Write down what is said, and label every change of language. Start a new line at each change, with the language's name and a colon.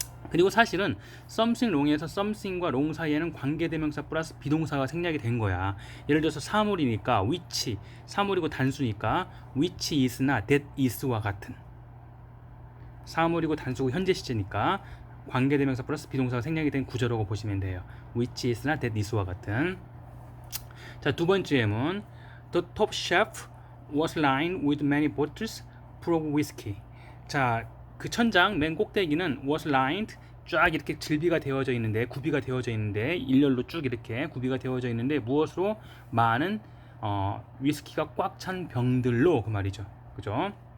Korean: 그리고 사실은 something wrong에서 something과 wrong 사이에는 관계대명사 플러스 비동사가 생략이 된 거야. 예를 들어서 사물이니까 which, 사물이고 단수니까 which is나 that is와 같은, 사물이고 단수고 현재 시제니까 관계대명사 플러스 비동사가 생략이 된 구조라고 보시면 돼요. which is나 that is와 같은. 자, 두 번째 예문.
English: The top shelf was lined with many bottles full of whiskey.
Korean: 자, 그 천장 맨 꼭대기는 was lined 쫙 이렇게 질비가 되어져 있는데, 구비가 되어져 있는데, 일렬로 쭉 이렇게 구비가 되어져 있는데 무엇으로? 많은 위스키가 꽉 찬 병들로 그 말이죠. 그죠?